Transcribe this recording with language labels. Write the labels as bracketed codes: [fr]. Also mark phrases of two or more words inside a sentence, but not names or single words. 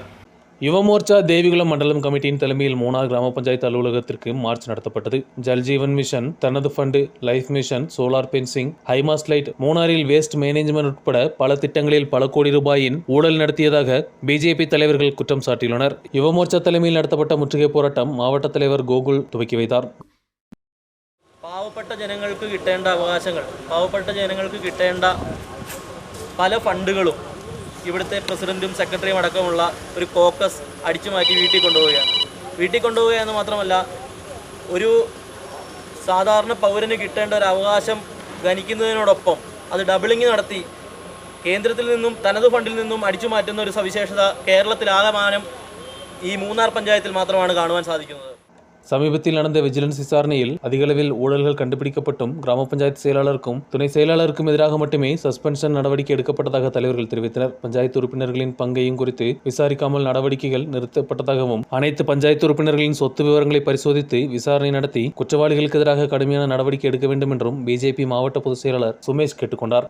[ta] யுவ மோர்ச்சா தேவிகுளம் மண்டலம் கமிட்டியின் தலைமையில் மூணார் கிராம பஞ்சாயத்து அலுவலகத்திற்கு மார்ச் நடத்தப்பட்டது. ஜல்ஜீவன் மிஷன், தனது ஃபண்டு, லைஃப் மிஷன், [en] solar fencing, highmast light, [ta] மூணாரில் [en] waste management [ta] உட்பட பல திட்டங்களில் பல கோடி ரூபாயின் ஊழல் நடத்தியதாக பிஜேபி தலைவர்கள் குற்றம் சாட்டியுள்ளனர். யுவ மோர்ச்சா தலைமையில் நடத்தப்பட்ட முற்றுகை போராட்டம் மாவட்ட தலைவர் கோகுல் துவக்கி வைத்தார். [ml] പാവപ്പെട്ട ജനങ്ങൾക്ക് കിട്ടേണ്ട അവകാശങ്ങൾ, പാവപ്പെട്ട ജനങ്ങൾക്ക് കിട്ടേണ്ട പല ഫണ്ടുകളും ഇവിടുത്തെ പ്രസിഡന്റും സെക്രട്ടറിയും അടക്കമുള്ള ഒരു കോക്കസ് അടിച്ചു മാറ്റി വീട്ടിൽ കൊണ്ടുപോവുക എന്ന് മാത്രമല്ല, ഒരു സാധാരണ പൗരന് കിട്ടേണ്ട ഒരു അവകാശം ഗണിക്കുന്നതിനോടൊപ്പം അത് ഡബിളിംഗ് നടത്തി കേന്ദ്രത്തിൽ നിന്നും തനത് ഫണ്ടിൽ നിന്നും അടിച്ചു മാറ്റുന്ന ഒരു സവിശേഷത കേരളത്തിലാകമാനം ഈ മൂന്നാർ പഞ്ചായത്തിൽ മാത്രമാണ് കാണുവാൻ സാധിക്കുന്നത്. [ta] சமீபத்தில் நடந்த விஜிலன்ஸ் விசாரணையில் அதிகளவில் ஊழல்கள் கண்டுபிடிக்கப்பட்டும் கிராம பஞ்சாயத்து செயலாளருக்கும் துணை செயலாளருக்கும் எதிராக மட்டுமே சஸ்பென்ஷன் நடவடிக்கை எடுக்கப்பட்டதாக தலைவர்கள் தெரிவித்தனர். பஞ்சாயத்து உறுப்பினர்களின் பங்கையும் குறித்து விசாரிக்காமல் நடவடிக்கைகள் நிறுத்தப்பட்டதாகவும் அனைத்து பஞ்சாயத்து உறுப்பினர்களின் சொத்து விவரங்களை பரிசோதித்து விசாரணை நடத்தி குற்றவாளிகளுக்கு எதிராக கடுமையான நடவடிக்கை எடுக்க வேண்டும் என்றும் பிஜேபி மாவட்ட பொதுச் செயலாளர் சுமேஷ் கேட்டுக்கொண்டார்.